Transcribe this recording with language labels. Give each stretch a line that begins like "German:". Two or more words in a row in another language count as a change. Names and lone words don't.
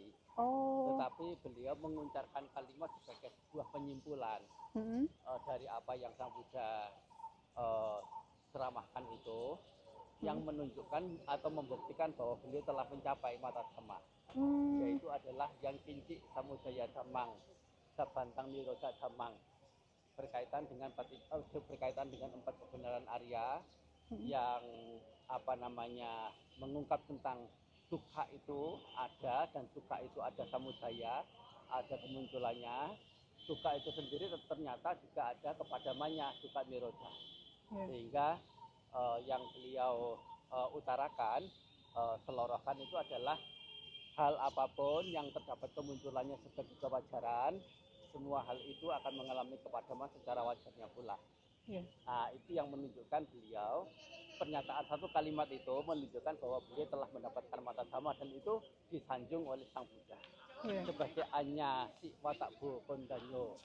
Indonesian: Oh. Tetapi beliau mengucapkan kalimat sebagai sebuah penyimpulan dari apa yang Sang Buddha ceramahkan itu, yang menunjukkan atau membuktikan bahwa beliau telah mencapai mata Dhamma, yaitu adalah yang
Pali: kinci samudaya dhammang, sabantang nirodha dhammang,
Indonesian: berkaitan dengan empat kebenaran Arya yang apa namanya mengungkap tentang dukkha itu ada, dan dukkha itu ada samudaya, ada kemunculannya. Dukkha itu sendiri ternyata juga ada kepadamannya,
Pali: dukkha nirodha.
Indonesian: Sehingga yang beliau utarakan, selorokan itu adalah hal apapun yang terdapat kemunculannya sebagai kewajaran, semua hal itu akan mengalami kepadaman secara wajarnya pula. Nah, itu yang menunjukkan beliau, pernyataan satu kalimat itu menunjukkan bahwa beliau telah mendapatkan mata Dhamma, dan itu disanjung oleh Sang Buddha sebagai
Pali: anya si watakbu kondanyo.